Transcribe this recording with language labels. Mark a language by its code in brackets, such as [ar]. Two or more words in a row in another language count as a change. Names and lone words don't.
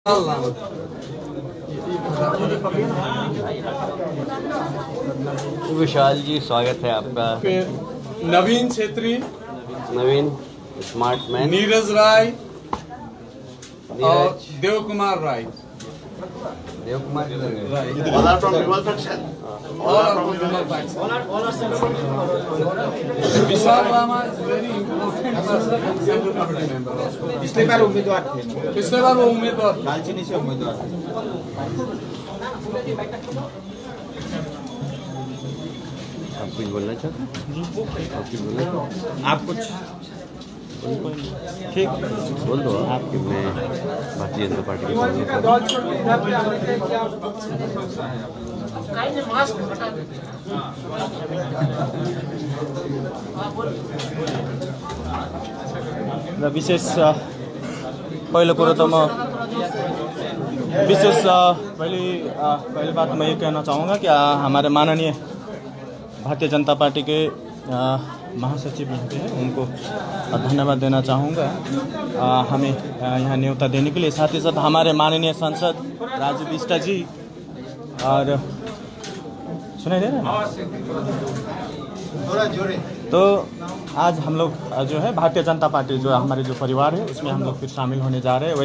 [hi] विशाल जी, स्वागत है आपका। नवीन छेत्री, नवीन स्मार्ट मैन, नीरज राय और देव कुमार राय। देव कुमार [en] All are from rival faction. विशाल रामा is very important person, Central Committee member. [hi] पिछले बार उम्मीदवार थे। पिछले बार वो उम्मीदवार दालचीनी से उम्मीदवार थे। आप कुछ बोलना चाहते हैं? आप कुछ बोलना चाहते हैं? आप कुछ ठीक बोल दो आप कि मैं भारतीय जनता पार्टी के विशेष [ne] पहिलो कुरो त म [hi] विशेष पहली बात मैं ये कहना चाहूँगा कि हमारे माननीय भारतीय जनता पार्टी के महासचिव यहाँ पे हैं, उनको धन्यवाद देना चाहूँगा हमें यहाँ न्योता देने के लिए। साथ ही साथ हमारे माननीय सांसद राजू बिष्ट जी और सुनाई दे रहा है तो आज हम लोग जो है भारतीय जनता पार्टी जो हमारे जो परिवार है उसमें हम लोग फिर शामिल होने जा रहे हैं।